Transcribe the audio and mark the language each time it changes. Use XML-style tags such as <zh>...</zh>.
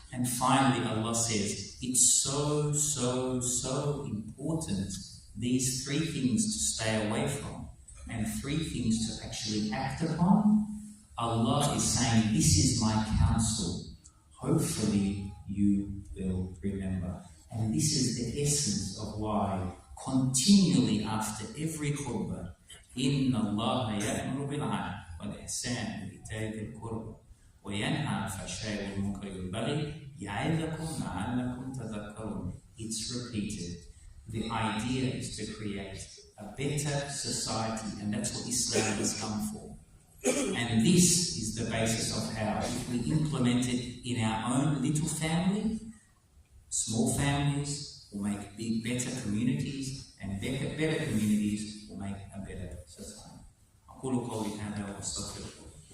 <en>And finally, Allah says, it's so important, these 3 things to stay away from, and 3 things to actually act upon. Allah is saying, this is my counsel. Hopefully you will remember. And this is the essence of why continually after every khutbah,</en> <ar>إِنَّ اللَّهَ يَأْمُرُ بِالْعَدْلِ وَالْإِحْسَانِ وَإِيتَاءِ ذِي الْقُرْبَى وَيَنْهَى عَنِ الْفَحْشَاءِ وَالْمُنكَرِ وَالْبَغْيِ يَعِظُكُمْ لَعَلَّكُمْ تَذَكَّرُونَ.</ar> <en>It's repeated. The idea is to create a better society, and that's what Islam has come for. And this is the basis of how, if we implement it in our own little family, small families will make better communities, and better communities will make a better society.</en> <ar>أقول قولي هذا وأستغفر الله.</ar>